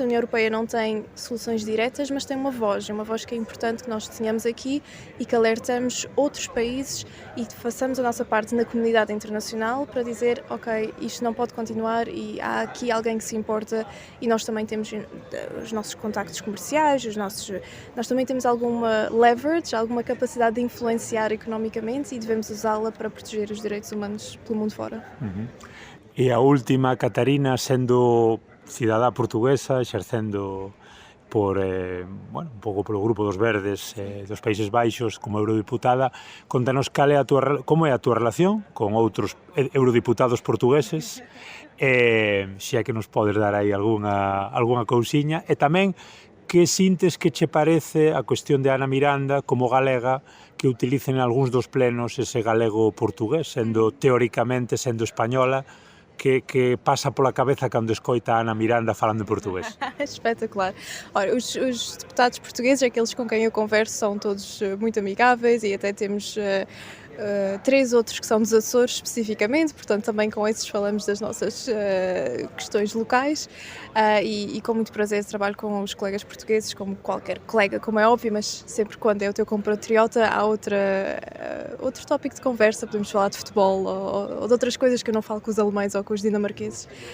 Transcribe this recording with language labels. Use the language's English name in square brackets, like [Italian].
[Portuguese] A União Europeia não tem soluções diretas, mas tem uma voz que é importante que nós tenhamos aqui e que alertamos outros países e façamos a nossa parte na comunidade internacional para dizer, ok, isto não pode continuar e há aqui alguém que se importa e nós também temos os nossos contactos comerciais, nós também temos alguma leverage, alguma capacidade de influenciar economicamente e devemos usá-la para proteger os direitos humanos pelo mundo fora. [Galician] E a última, Catarina, sendo cidadá portuguesa, exercendo por, un pouco polo Grupo dos Verdes dos Países Baixos como eurodiputada, contanos como é a túa relación con outros eurodiputados portugueses, se é que nos podes dar aí algunha cousiña, e tamén que sintes que che parece a cuestión de Ana Miranda como galega que utilicen en algúns dos plenos ese galego portugués, teóricamente sendo española, que pasa pola cabeza cando escoita a Ana Miranda [Portuguese] falando em português? Espetacular. Ora, os deputados portugueses, aqueles com quem eu converso, são todos muito amigáveis e até temos 3 outros que são dos Açores especificamente, portanto também com esses falamos das nossas questões locais e com muito prazer trabalho com os colegas portugueses, como qualquer colega, como é óbvio, mas sempre quando é o teu compatriota há outro tópico de conversa, podemos falar de futebol ou de outras coisas que eu não falo com os alemães ou com os dinamarqueses.